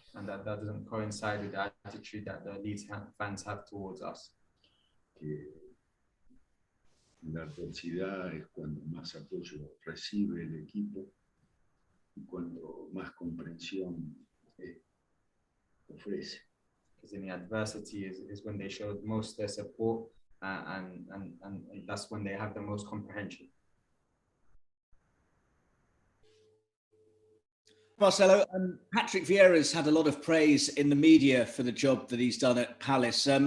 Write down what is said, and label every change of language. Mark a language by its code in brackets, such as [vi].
[en] And that doesn't coincide with the attitude that the Leeds fans have towards us. [es] Que la adversidad es cuando más apoyo recibe el equipo y cuando más comprensión ofrece. [en] Because in the adversity is when they show most their support and that's when they have the most comprehension. Marcelo, Patrick Vieira's had a lot of praise in the media for the job that he's done at Palace.